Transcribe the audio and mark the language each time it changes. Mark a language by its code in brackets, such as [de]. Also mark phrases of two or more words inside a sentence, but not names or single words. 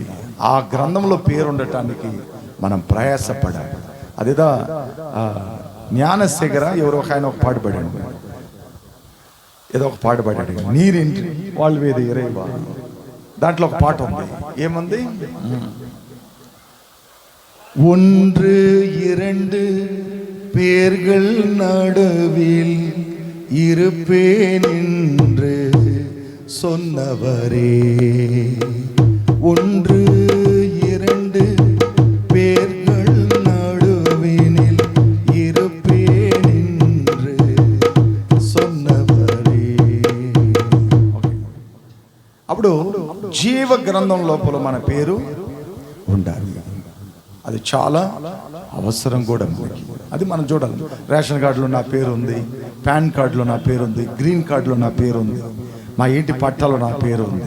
[te] ఆ గ్రంథంలో పేరు ఉండటానికి మనం ప్రయాసపడాలి. అదేదా జ్ఞానశేఖర ఎవరో ఒక ఆయన ఒక పాట పాడాడు, ఏదో ఒక పాట పాడాడు, నీరింటి వాళ్ళు వేది ఇరేవా. దాంట్లో ఒక పాట ఉంది, ఏముంది? [ta] ஒன்று இரண்டு பேர்கள் நடுவில் இருப்பேன் என்று சொன்னவரே, ஒன்று இரண்டு பேர்கள் நடுவினில் இருப்பேன் என்று சொன்னவரே. [te] అప్పుడు జీవ గ్రంథం లోపల మన పేరు ఉండాలి. అది చాలా అవసరం కూడా మనకి. అది మనం చూడాలి. రేషన్ కార్డులో నా పేరు ఉంది, పాన్ కార్డులో నా పేరు ఉంది, గ్రీన్ కార్డులో నా పేరు ఉంది, మా ఇంటి పట్టాలో నా పేరు ఉంది.